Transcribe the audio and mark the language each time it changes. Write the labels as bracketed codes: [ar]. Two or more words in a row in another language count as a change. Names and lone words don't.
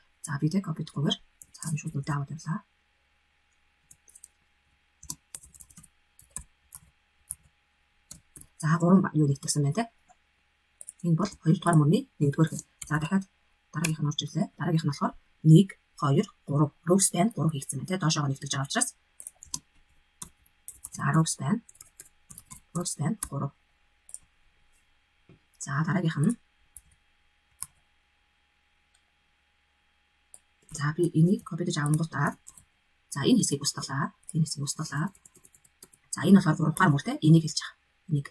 [mn] За би те copy дгүйгээр за шууд нүдээ аваад явлаа. За 3 юу нэгтгсэн байна те. Энэ бол 2 дугаар мөрний 1-р хэн. За дахиад дараагийнх нь орж ирлээ. Дараагийнх нь болохоор 1 2 3 [en] row span [mn] 3 хийгдсэн байна те. Доошоогоо нэгтгэж байгаа учраас. [en] За row span 3. [mn] За дараагийнх нь за би энийг copy дэж авангуудаа за энэ хэсгийг устгалаа. За энэ болохоор 3 дугаар мөр те. Энийг хэлж байгаа. Энийг.